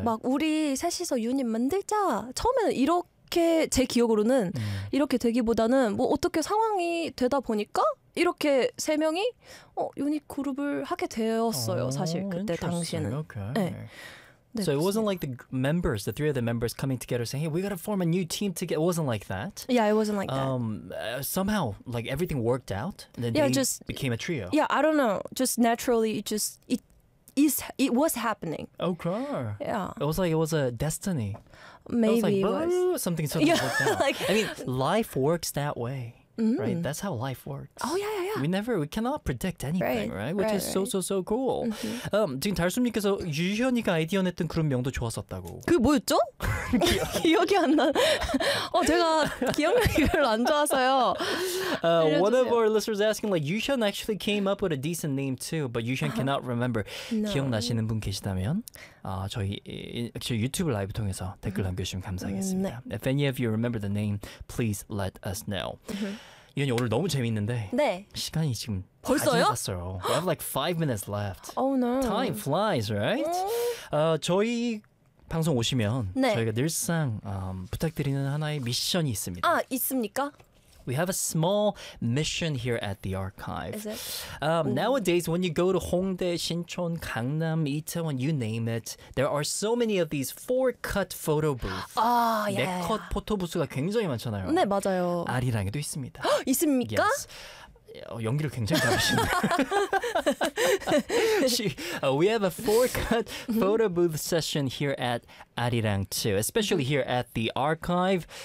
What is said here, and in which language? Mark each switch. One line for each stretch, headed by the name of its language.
Korean: 막 우리 셋이서 유닛 만들자 처음에는 이렇게 제 기억으로는 이렇게 되기보다는 뭐 어떻게 상황이 되다 보니까 이렇게 세 명이 유닛 그룹을 하게 되었어요. 사실 그때 당시에는 okay. 네.
English: So it wasn't like the members, the three of the members coming together saying, hey, we got to form a new team together. It wasn't like that. Yeah, it wasn't like that. Somehow, like everything worked out and then yeah, they just, became a trio. Yeah, I don't know. Just naturally, it was happening. Oh, cool. Yeah. It was like it was a destiny. Maybe it was. Like, it was. Something sort of yeah, worked out. Like, I mean, life works that way. right? That's how life works. Oh, yeah, yeah, yeah. We cannot predict anything, right? Right? Which right, is right. so cool. Mm-hmm.
Korean: 지금 달숨님께서 유현이가 아이디어 냈던 그런 명도 좋았었다고. 그 뭐였죠? 기억이 안 나. 제가 기억력이 별로 안 좋아서요.
English: One of our listeners asking, like, Yushan actually came up with a decent name too, but Yushan cannot remember. No.
Korean: 기억나시는 분 계시다면 저희 유튜브 라이브 통해서 댓글 남겨주시면 감사하겠습니다. 네.
English: If any of you remember the name, please let us know.
Korean: 유현이 오늘 너무 재밌는데 네. 시간이 지금 벌써요? 다 지났어요.
English: We have like 5 minutes left. Oh no. Time flies, right?
Korean: 저희 방송 오시면 네. 저희가 늘상 부탁드리는 하나의 미션이 있습니다. 아, 있습니까?
English: We have a small mission here at the archive. Is it? Nowadays, when you go to Hongdae, Sinchon, Gangnam, Itaewon, you name it, there are so many of these 4-cut photo booths. Ah, yeah.
Korean: 4-cut 포토부스가 굉장히 많잖아요. 네, 맞아요. 아리랑에도 있습니다. 있습니까?
English: Yes.
Korean: 연기를 굉장히 잘하시네요.
English: we have a 4-cut photo booth session here at Arirang too, especially here at the archive.